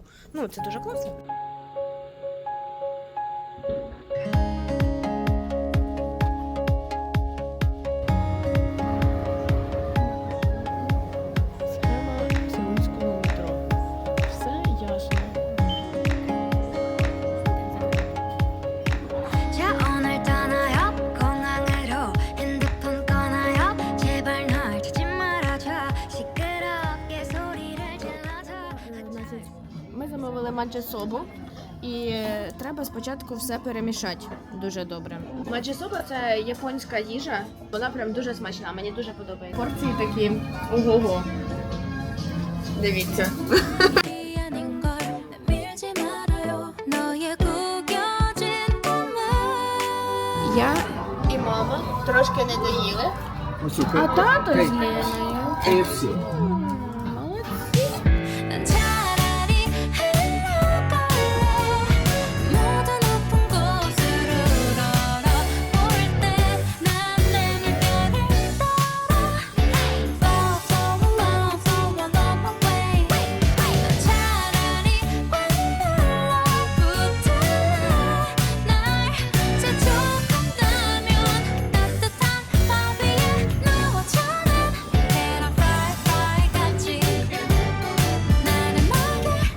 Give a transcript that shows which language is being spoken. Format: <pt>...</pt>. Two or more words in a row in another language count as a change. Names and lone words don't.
<uk>Це дуже класно. Схема Сеульського метро. Все ясно.</uk> <ko>자 오늘 떠나요 공항으로 핸드폰 꺼나요 제발 널 찾지 말아줘 시끄럽게 소리를 질러줘</ko> <uk>Ми замовили манчесобу, і треба спочатку все перемішати дуже добре. Маджісоба – це японська їжа, вона прям дуже смачна, мені дуже подобається. Порції такі, ого-го. Дивіться.</uk> <ko>아닌 걸 밀지 말아요 너의 구겨진 꿈을</ko> <uk>Я і мама трошки не доїли, А тато з Леною. KFC.</uk> <ko>난 차라리 흘러갈래 모두 높은 곳으로 걸어볼 때 난 내 물결을 따라</ko> <en>Fall so long so long on my way</en> <ko>난 차라리 완달라붙을래 날 재촉한다면 따뜻한 밥 위에 누워주는 계란 프라이 같이 나는 너에게</ko>